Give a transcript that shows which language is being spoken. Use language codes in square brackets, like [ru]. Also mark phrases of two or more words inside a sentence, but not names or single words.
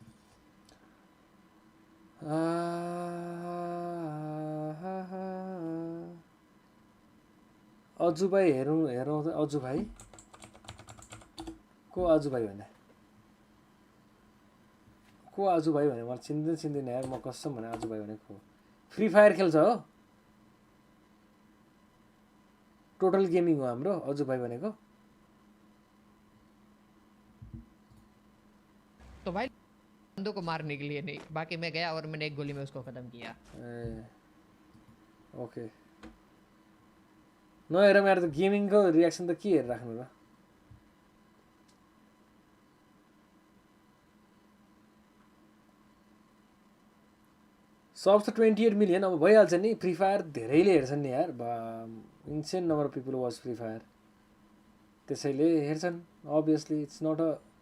[ne] अजु भाइ हेरौँ अजु भाइ को अजु भाइ भने मलाई चिन्दैन यार म कसम भने अजु भाइ भने को फ्री फायर खेल्छ हो टोटल गेमिङ हो हाम्रो अजु भाइ भनेको [hi] तो भाई बंदों को मारने के लिए नहीं बाकी मैं गया और मैंने एक गोली में उसको खत्म किया [ne] ओके नहेर मेरो त गेमिङको रियाक्सन त के हेरेर राख्नु र सब त 28 मिलियन अब भइहाल्छ नि फ्री फायर धेरैले हेर्छन् नि यार [en] insane number of people watch Free Fire [ne] त्यसैले हेर्छन् [en] obviously it's not a